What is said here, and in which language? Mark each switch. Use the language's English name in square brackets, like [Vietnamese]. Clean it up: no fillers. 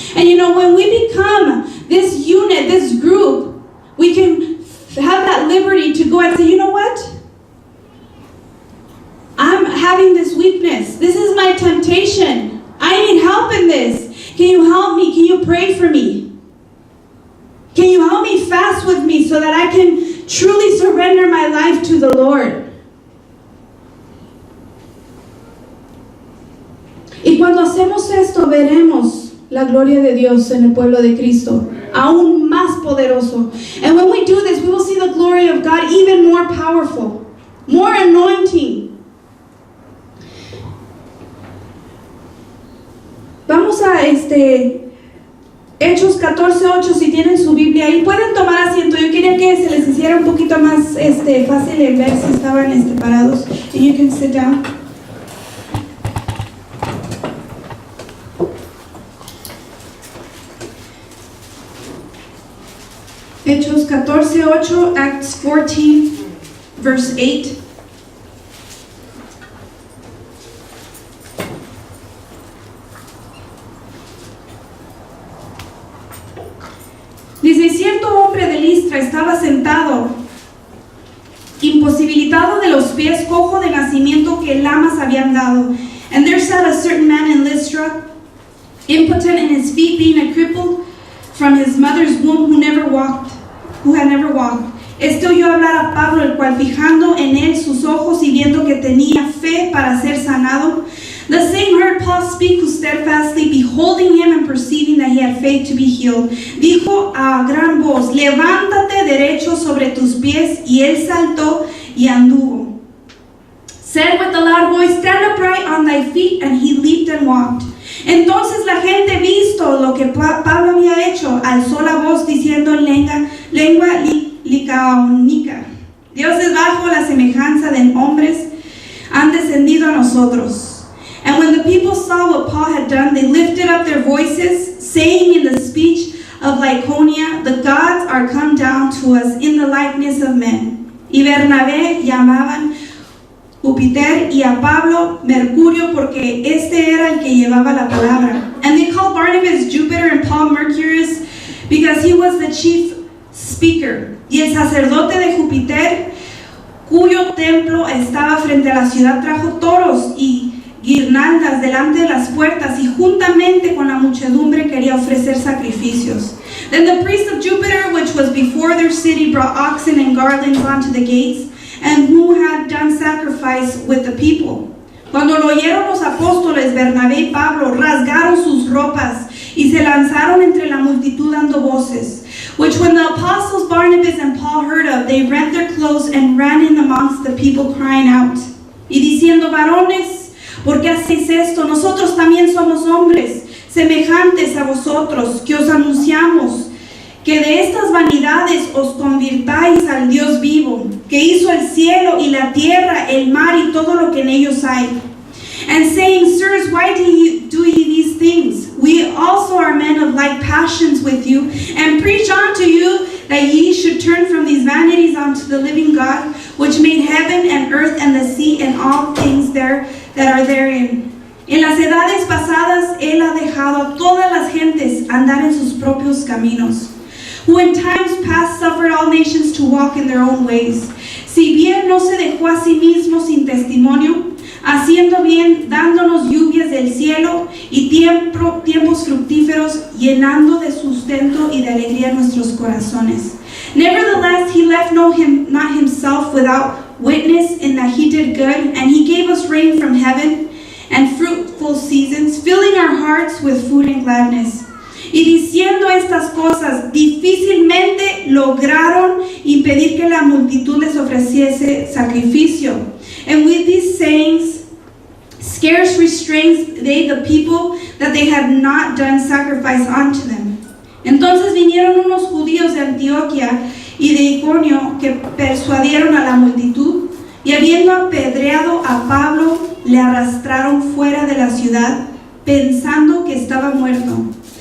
[English] And you know, when we become this unit, this group, we can have that liberty to go and say, you know what? I'm having this weakness. This is my temptation. I need help in this. Can you help me? Can you pray for me? Can you help me fast with me so that I can truly surrender my life to the Lord? [Spanish] Y cuando hacemos esto, veremos la gloria de Dios en el pueblo de Cristo, aún más poderoso. [English] And when we do this, we will see the glory of God even more powerful, more anointing. [Spanish] Vamos a Hechos 14:8, si tienen su Biblia ahí, pueden tomar asiento. Yo quería que se les hiciera un poquito más fácil en ver si estaban parados. [English] And you can sit down. Hechos 14:8, Acts 14, verse 8. [Spanish] Dice, cierto hombre de Listra estaba sentado, imposibilitado de los pies, cojo de nacimiento que lamas habían dado. [English] And there sat a certain man in Lystra, impotent in his feet, being a crippled from his mother's womb, who had never walked. [Spanish] Oyó hablar a Pablo, el cual, fijando en él sus ojos y viendo que tenía fe para ser sanado, [English] the same heard Paul speak, who steadfastly, beholding him and perceiving that he had faith to be healed, [Spanish] dijo a gran voz, levántate derecho sobre tus pies, y él saltó y anduvo. [English] Said with a loud voice, stand upright on thy feet, and he leaped and walked. [Spanish] Entonces la gente, visto lo que Pablo había hecho, alzó la voz diciendo en lengua licaónica: dioses bajo la semejanza de hombres han descendido a nosotros. [English] And when the people saw what Paul had done, they lifted up their voices, saying in the speech of Lycaonia, the gods are come down to us in the likeness of men. [Spanish] Y Bernabé llamaban Júpiter y a Pablo Mercurio, porque este era el que llevaba la palabra. [English] And they called Barnabas Jupiter and Paul Mercurius, because he was the chief speaker. [Spanish] Y el sacerdote de Júpiter, cuyo templo estaba frente a la ciudad, trajo toros y guirnaldas delante de las puertas, y juntamente con la muchedumbre quería ofrecer sacrificios. [English] Then the priest of Jupiter, which was before their city, brought oxen and garlands onto the gates, and who had done sacrifice with the people. [Spanish] Cuando lo oyeron los apóstoles, Bernabé y Pablo rasgaron sus ropas y se lanzaron entre la multitud dando voces, [English] which when the apostles Barnabas and Paul heard of, they rent their clothes and ran in amongst the people, crying out, [Spanish] y diciendo: varones, ¿por qué hacéis esto? Nosotros también somos hombres semejantes a vosotros, que os anunciamos que de estas vanidades os convirtáis al Dios vivo, que hizo el cielo y la tierra, el mar y todo lo que en ellos hay. [English] And saying, sirs, why do ye these things? We also are men of like passions with you, and preach unto you that ye should turn from these vanities unto the living God, which made heaven and earth and the sea and all things there that are therein. [Spanish] En las edades pasadas él ha dejado a todas las gentes andar en sus propios caminos, [English] who in times past suffered all nations to walk in their own ways. [Spanish] Si bien no se dejó a sí mismo sin testimonio, haciendo bien, dándonos lluvias del cielo y tiempos fructíferos, llenando de sustento y de alegría nuestros corazones. [English] Nevertheless, he left not himself without witness in that he did good, and he gave us rain from heaven and fruitful seasons, filling our hearts with food and gladness. [Spanish] Y diciendo estas cosas, difícilmente lograron impedir que la multitud les ofreciese sacrificio. [English] And with these sayings, scarce restrained they the people, that they had not done sacrifice unto them. [Spanish] Entonces vinieron unos judíos de Antioquía y de Iconio, que persuadieron a la multitud, y habiendo apedreado a Pablo, le arrastraron fuera de la ciudad, pensando que estaba muerto.